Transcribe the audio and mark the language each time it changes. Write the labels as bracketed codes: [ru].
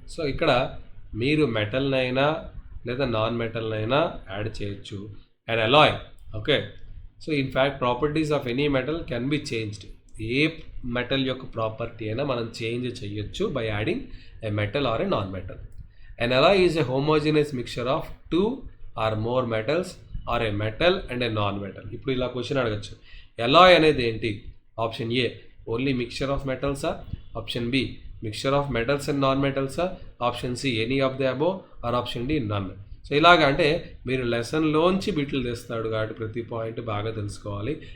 [te] So ఇక్కడ మీరు మెటల్నైనా లేదా నాన్ మెటల్నైనా యాడ్ చేయొచ్చు. [en] And alloy, okay, so in fact properties of any metal can be changed. [te] ఏ metal యొక్క property అయినా మనం చేంజ్ చేయొచ్చు [en] By adding a metal or a non metal. An alloy is a homogeneous mixture of two or more metals or a metal and a non-metal. [te] ఇప్పుడు ఇలా question అడగచ్చు, alloy అనేది ఏంటి? [en] Option A only mixture of మెటల్సా, option B mixture of metals and non మెటల్సా, option C any of the above, or option D none. [te] So ఇలాగ అంటే మీరు లెసన్లోంచి బిట్లు తెస్తాడు కాబట్టి ప్రతి పాయింట్ బాగా తెలుసుకోవాలి.